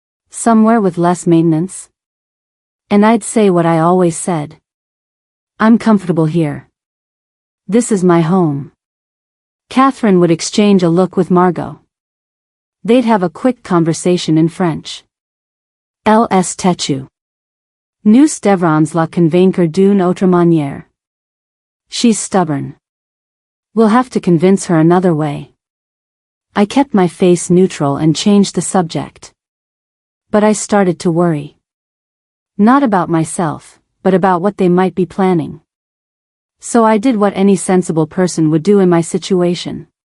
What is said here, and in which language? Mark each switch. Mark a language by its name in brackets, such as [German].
[English] Somewhere with less maintenance? And I'd say what I always said. I'm comfortable here. This is my home. Catherine would exchange a look with Margot. They'd have a quick conversation in French. [French] Elle est têtue. Nous devrons la convaincre d'une autre manière. [English] She's stubborn. We'll have to convince her another way. I kept my face neutral and changed the subject. But I started to worry. Not about myself, but about what they might be planning. So I did what any sensible person would do in my situation.